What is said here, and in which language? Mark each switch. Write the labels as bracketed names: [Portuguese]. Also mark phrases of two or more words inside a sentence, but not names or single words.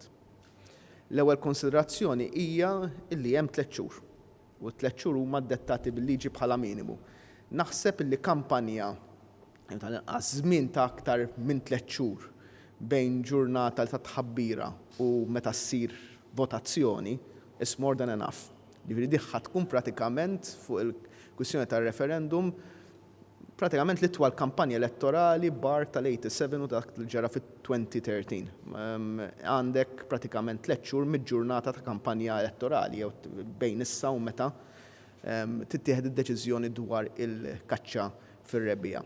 [Maltese] L-ewwel konsiderazzjoni hija li hemm 3 xhur. U 3 xhur huma ddettati bil-liġi bħala minimu. Naħseb li kampanja żmien ta' aktar minn 3 xhur bejn ġurnata ta' tħabbira u meta ssir votazzjoni [English] is more than enough. [Maltese] Ġifieri diħħa tkun pratikament fuq il-kwistjoni tar-referendum pratikament l-itwal kampanja elettorali bar tal-87 u dak li ġara fit-2013. Għandek pratikament 3 xhur mid-ġurnata ta' kampanja elettorali jew bejn issa u meta tittieħed id-deċiżjoni dwar il-kaċċa fir-rebbija.